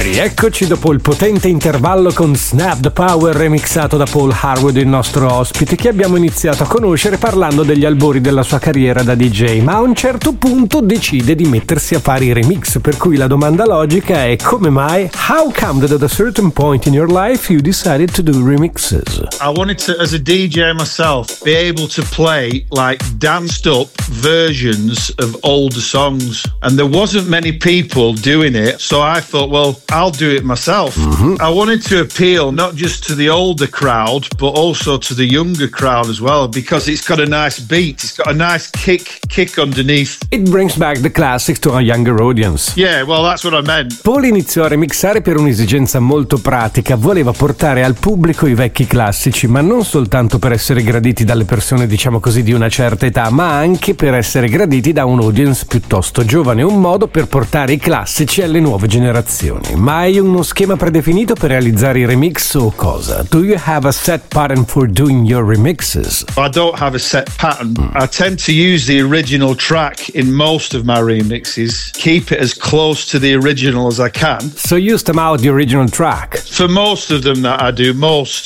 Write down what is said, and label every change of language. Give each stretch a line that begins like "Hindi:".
Italian: Rieccoci dopo il potente intervallo con Snap the Power remixato da Paul Harwood, il nostro ospite, che abbiamo iniziato a conoscere parlando degli albori della sua carriera da DJ, ma a un certo punto decide di mettersi a fare i remix, per cui la domanda logica è: come mai?
English: How come that at a certain point in your life you decided to do remixes? I wanted to, as a DJ myself, be able to play like danced up versions of older songs, and there wasn't many people doing it, so I thought, well, I'll do it myself. Mm-hmm. I wanted to appeal not just to the older crowd, but also to the younger crowd as well, because it's got a nice beat, it's got a nice kick underneath. It brings back the classics to a younger audience. Yeah, well, that's what I meant.
Italian: Paul iniziò a remixare per un'esigenza molto pratica, voleva portare al pubblico i vecchi classici, ma non soltanto per essere graditi dalle persone, diciamo così, di una certa età, ma anche per essere graditi da un audience piuttosto giovane, un modo per portare i classici alle nuove generazioni. Ma hai uno schema predefinito per realizzare i remix o cosa?
English: Do you have a set pattern for doing your remixes? I don't have a set pattern. I tend to use the original track in most of my remixes. Keep it as close to the original as I can. So you stem out the original track? For most of them that I do, most.